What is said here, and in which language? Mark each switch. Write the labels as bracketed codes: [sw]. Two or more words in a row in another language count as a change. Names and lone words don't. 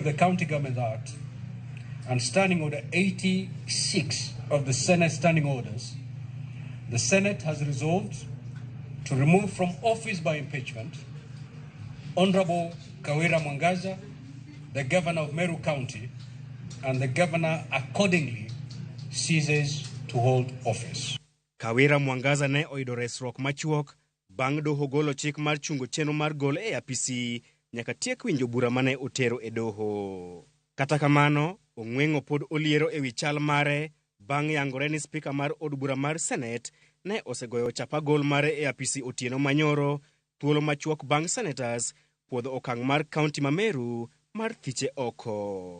[en] the County Government Act, and Standing Order 86 of the Senate Standing Orders, the Senate has resolved to remove from office by impeachment Honorable Kawira Mwangaza, the Governor of Meru County, and the Governor accordingly ceases to hold office. [luo] Kawira Mwangaza ne oyudo resruok machuok bang' doho golo chik mar chungo chenro mar gol e apisi nyaka tiek winjo bura mane otero e doho. Kata kamano, ong'weng'o pod oliero e wi chal mare bang' yangore ni spika mar od bura mar Senate ne osegoyo chapa gol mare e apisi otieno manyoro, thuolo machuok bang' senators puodho okang' mar kaunti ma Meru mar thiche oko.